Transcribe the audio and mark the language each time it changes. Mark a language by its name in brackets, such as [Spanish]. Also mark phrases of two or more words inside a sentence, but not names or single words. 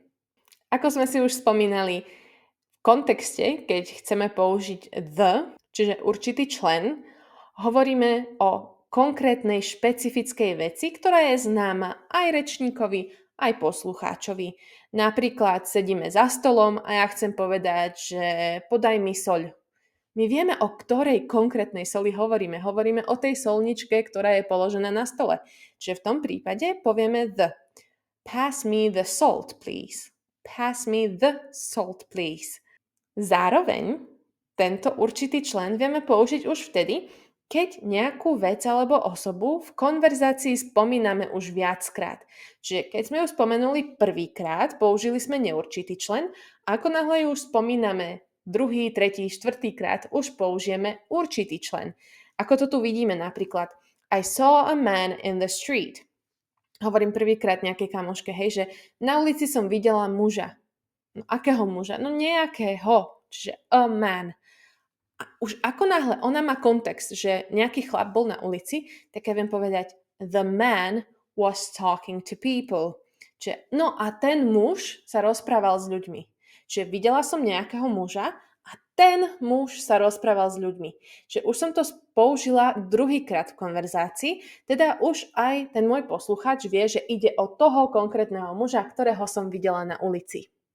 [Slovak] Ako sme si už spomínali, v kontexte, keď chceme použiť the, čiže určitý člen, hovoríme o konkrétnej špecifickej veci, ktorá je známa aj rečníkovi, aj poslucháčovi. Napríklad sedíme za stolom a ja chcem povedať, že podaj mi soľ. My vieme, o ktorej konkrétnej soli hovoríme. Hovoríme o tej solničke, ktorá je položená na stole. Čiže v tom prípade povieme the. [English] Pass me the salt, please. Pass me the salt, please. [Slovak] Zároveň tento určitý člen vieme použiť už vtedy, keď nejakú vec alebo osobu v konverzácii spomíname už viackrát. Čiže keď sme ju spomenuli prvýkrát, použili sme neurčitý člen, ako náhle ju už spomíname druhý, tretí, štvrtýkrát, už použijeme určitý člen. Ako to tu vidíme napríklad [English] I saw a man in the street. [Slovak] Hovorím prvýkrát nejakej kamoške, hej, že na ulici som videla muža. No akého muža? No nejakého, čiže [English] a man. [Slovak] A už ako náhle ona má kontext, že nejaký chlap bol na ulici, tak ja viem povedať [English] the man was talking to people. [Slovak] Čiže, no a ten muž sa rozprával s ľuďmi. Čiže videla som nejakého muža a ten muž sa rozprával s ľuďmi. Čiže už som to použila druhýkrát v konverzácii, teda už aj ten môj poslucháč vie, že ide o toho konkrétneho muža, ktorého som videla na ulici.